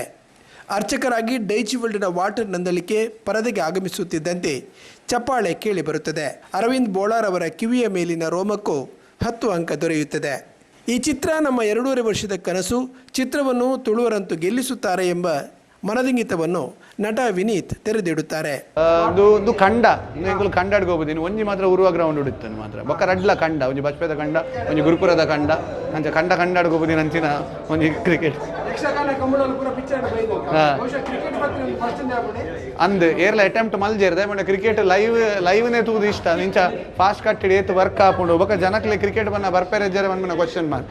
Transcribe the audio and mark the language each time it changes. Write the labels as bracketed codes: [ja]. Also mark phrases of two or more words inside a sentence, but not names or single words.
[kn] ಅರ್ಚಕರಾಗಿ ಡೈಚಿವಲ್ಡ್ನ ವಾಟರ್ ನಂದಳಿಕೆ ಪರದೆಗೆ ಆಗಮಿಸುತ್ತಿದ್ದಂತೆ ಚಪ್ಪಾಳೆ ಕೇಳಿಬರುತ್ತದೆ. ಅರವಿಂದ್ ಬೋಳಾರ್ ಅವರ ಕಿವಿಯ ಮೇಲಿನ ರೋಮಕ್ಕೂ 10 ಅಂಕ ದೊರೆಯುತ್ತದೆ. ಈ ಚಿತ್ರ ನಮ್ಮ 2.5 ವರ್ಷದ ಕನಸು. ಚಿತ್ರವನ್ನು ತುಳುವರಂತೂ ಗೆಲ್ಲಿಸುತ್ತಾರೆ ಎಂಬ ಮನದಿಂಗಿತವನ್ನು ನಟ ವಿನೀತ್ ತೆರೆದಿಡುತ್ತಾರೆ. [tcy] ಇದು ಕಂಡ ಎಂಕುಲು ಕಂಡಾಡ್ಗೆ ಹೋಗ್ಬೋದು. ಇನ್ನು ಒಂಜಿ ಮಾತ್ರ ಉರುವ ಗ್ರೌಂಡ್ ಉಡಿತಾನೆ ಮಾತ್ರ ಬೊಕ್ಕ ರಡ್ಲ ಕಂಡ ಒಂಜಿ ಬಜ್ಪೆದ ಕಂಡ ಒಂಜಿ ಗುರುಪುರದ ಕಂಡ ಅಂಚ ಕಂಡ [kn] ಕಂಡಾಡ್ಗೆ ಹೋಗ್ಬೋದು [tcy] ಅಂಚಿನ ಒಂಜಿ ಕ್ರಿಕೆಟ್ ಅಂದ್ ಏರ್ಲ ಅಟೆಂಪ್ಟ್ ಮಲ್ಜೇರ್ದೆ ಬಟ್ ಕ್ರಿಕೆಟ್ ಲೈವ್ನೇ ತೂದು ಇಷ್ಟ ಇಂಚ ಫಾಸ್ಟ್ ಕಟ್ಟಿಡ್ ಏತ್ ವರ್ಕ್ ಹಾಕೊಂಡು ಬೊಕ್ಕ ಜನಕ್ಲೆ ಕ್ರಿಕೆಟ್ ಬನ್ನ ಬರ್ಪೆರೆಜ್ಜರೆ ಮನ್ನ [en] question mark.